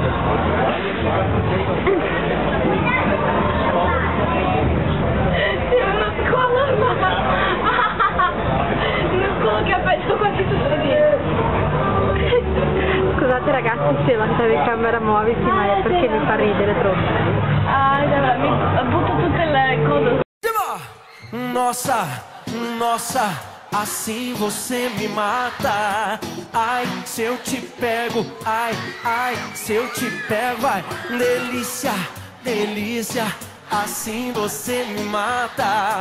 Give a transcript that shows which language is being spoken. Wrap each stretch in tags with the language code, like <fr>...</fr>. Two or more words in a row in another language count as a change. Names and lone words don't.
<it>C'è una scuola, una scuola che ha fatto quasi tutto dietro. Scusate ragazzi se la telecamera muovisi, ma è perché mi fa ridere troppo. Ah, allora, mi butto tutte le cose.</it> <pt>Nossa, nossa, assim você me mata. Ai, se eu te pego, ai, ai, se eu te pego, ai, delícia, delícia, assim você me mata.</pt>